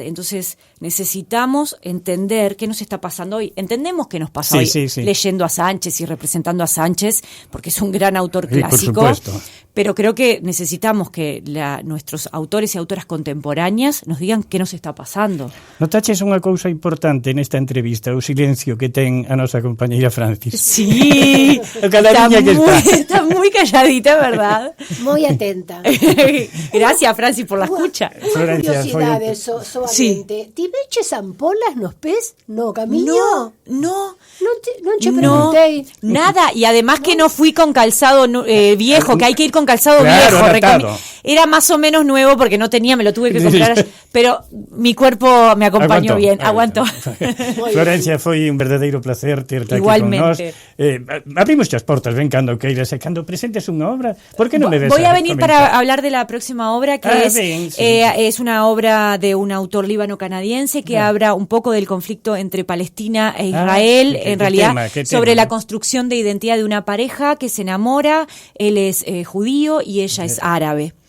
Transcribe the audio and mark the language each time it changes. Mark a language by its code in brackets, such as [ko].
[es] Entonces necesitamos entender qué nos está pasando hoy. Entendemos qué nos pasa hoy leyendo a Sánchez y representando a Sánchez, porque es un gran autor clásico. Por supuesto. Pero creo que necesitamos que nuestros autores y autoras contemporáneas nos digan qué nos está pasando. [gl] Notaches unha cousa importante nesta entrevista, o silencio que ten a nosa compañeira Francis. [es] Sí, está muy calladita, ¿verdad? Muy atenta. Gracias, Francis, por la escucha. [gl] Curiosidades, solamente. Ti veches ampolas nos pés? [es] No, Camilo? [gl] No te preguntei. [es] Nada, y además que no fui con calzado viejo, que hay que ir con calzado viejo. Era más o menos nuevo porque no tenía, me lo tuve que comprar, pero mi cuerpo me acompañó bien, aguantó. [gl] Florencia, foi un verdadeiro placer terte aquí con nós. Abrimos as portas, ven cando queiras, e cando presentes unha obra, por que non me ves? [es] Voy a venir para hablar de la próxima obra, que es una obra de un autor líbano-canadiense que habla un poco del conflicto entre Palestina e Israel, en realidad sobre la construcción de identidad de una pareja que se enamora, él es judío y ella es árabe.